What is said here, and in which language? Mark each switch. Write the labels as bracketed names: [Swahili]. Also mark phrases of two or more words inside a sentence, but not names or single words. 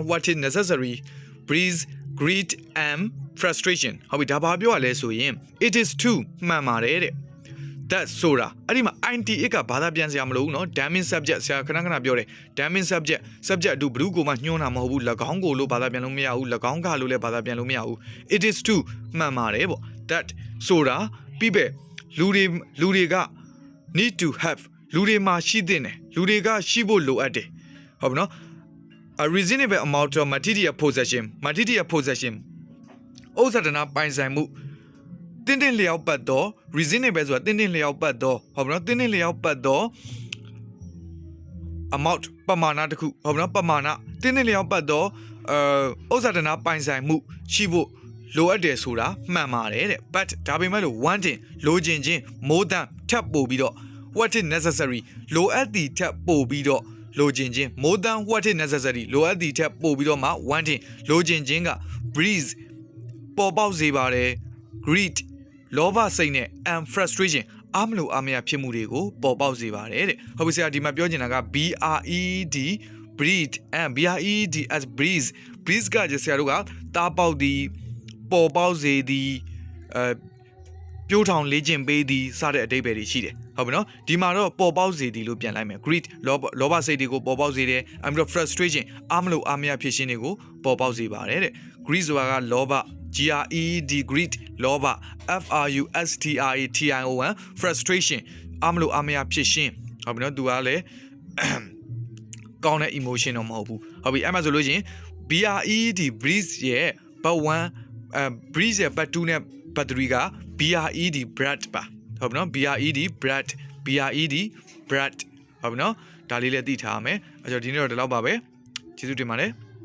[English] what is necessary breeds greed and frustration [Burmese] ဟုတ်ပြီဒါဘာပြောရလဲဆိုရင် [English] It is true [Burmese] မှန်ပါတယ်တဲ့that ဆိုတာအဲ့ ဒီမှာ int ကဘာသာပြန်စရာမလိုဘူးเนาะ [English] damning subject [Burmese] ဆရာခဏပြောတယ် [English] damning subject [Burmese] အတူဘယ်သူကိုမှညှိုးတာမဟုတ်ဘူး၎င်းကိုလို့ဘာသာပြန်လို့မရဘူး၎င်းကလို့လည်းဘာသာပြန်လို့မရဘူး [English] it is true [Burmese] မှန်ပါတယ်ပေါ့ that ဆိုတာပြီးပဲလူတွေက [English] need to have [Burmese] လူတွေမှာရှိတဲ့တယ်လူတွေကရှိဖို့လိုအပ်တယ်ဟုတ်ပြီเนาะ [English] a reasonable amount of material possession [Burmese] ဥစ္စာဒနာပိုင်ဆိုင်မှုတင်းလျောက်ပတ်တော့ reasonable ဆိုတာတင်းလျောက်ပတ်တော့ဟုတ်ပြီနော်တင်းလျောက်ပတ်တော့ amount ပမာဏတစ်ခုဟုတ်ပြီနော်ပမာဏတင်းလျောက်ပတ်တော့ဥစ္စာဒနာပိုင်ဆိုင်မှုရှိဖို့လိုအပ်တယ်ဆိုတာမှန်ပါတယ်တဲ့ but ဒါပေမဲ့လို့ wanting လိုချင် ခြင်း [English] more than [Burmese] ထပ်ပို့ပြီးတော့ [English] what is necessary [Burmese] လိုအပ်သည်ထပ်ပို့ပြီးတော့လိုချင်ခြင်း [English] more than what is necessary [Burmese] လိုအပ်သည်ထပ်ပို့ပြီးတော့မှ wanting လိုချင်ခြင်းက breeze ပေါ်ပေါက်စေပါတယ် greed လော ဘစိတ်နဲ့ [English] and frustration [Burmese] အမလို့အမရဖြစ်မှုတွေကိုပေါ်ပေါက်စေပါတယ်တဲ့ဟုတ်ပြီဆရာဒီမှာပြောချင်တာက [English] breed and breed as breeze [Burmese] ကကျဆရာတို့ကတားပေါ က်သည်ပေါ်ပေါက်စေသည်ပြိုးထောင်လေ့ကျင့်ပေးသည်စတဲ့အဓိပ္ပာယ်တွေရှိတယ်ဟုတ်ပြီနော်ဒီမှာတော့ပေါ်ပေါက်စေ သည်လို့ပြန်လိုက်မယ် greed လောဘစိတ်တွေကိုပေါ်ပေါက်စေတယ် [English] and frustration [Burmese] အမလို့အမရဖြစ် ခြင်းတွေကိုပေါ်ပေါက်စေပါတယ်တဲ့ greed ဆိုတာကလောဘgreed လောဘ [English] frustration frustration [Burmese] အမလို့အမရဖြစ်ရှင်ဟုတ်ပြီနော်သူကလည်းကောင်းတဲ့ emotion တော့မဟုတ်ဘူးဟုတ်ပြီအဲ့မှာဆိုလို့ချင်း [English] breed breeze [Burmese] ရဲ့ but 1 breeze ရဲ့ but 2နဲ့ but 3က [English] BRED bread [Burmese] ပါဟုတ်ပြီနော် [English] BRED bread BRED bread [Burmese] ဟုတ်ပြီနော်ဒါလေးလည်းသိထားရမယ်အဲ့တော့ဒီနေ့တော့ဒီလောက်ပါပဲကျေးဇူးတင်ပါတယ်